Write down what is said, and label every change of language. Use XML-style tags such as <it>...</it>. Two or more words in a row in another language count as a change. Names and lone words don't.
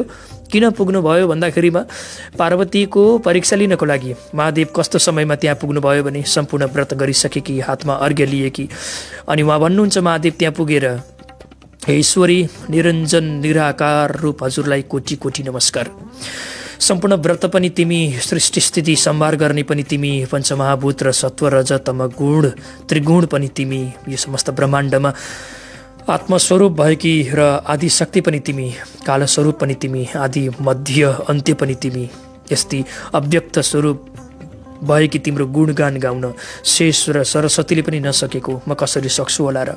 <ne>किन पुग्नुभयो भन्दाखेरिमा पार्वतीको परीक्षा लिनको लागि महादेव कस्तो समयमा त्यहाँ पुग्नुभयो भने सम्पूर्ण व्रत गरिसकेकी, हातमा अर्घ्य लिएकी अनि उहाँ भन्नुहुन्छ, महादेव त्यहाँ पुगेर, हे ईश्वरी निरञ्जन निराकार रूप, हजुरलाई कोटी कोटी नमस्कार। सम्पूर्ण व्रत पनि तिमी, सृष्टि स्थिति सम्हार गर्ने पनि तिमी, पञ्चमहाभूत र सत्व रज तम गुण त्रिगुण पनि तिमी, यो समस्त ब्रह्माण्डमा आत्मस्वरूप भएकी र आदि शक्ति पनि तिमी, कालस्वरूप पनि तिमी, आदि मध्य अन्त्य पनि तिमी, यस्ती अव्यक्त स्वरूप भएकी तिम्रो गुणगान गाउन शेष र सरस्वतीले पनि नसकेको म कसरी सक्छु होला र।</ne>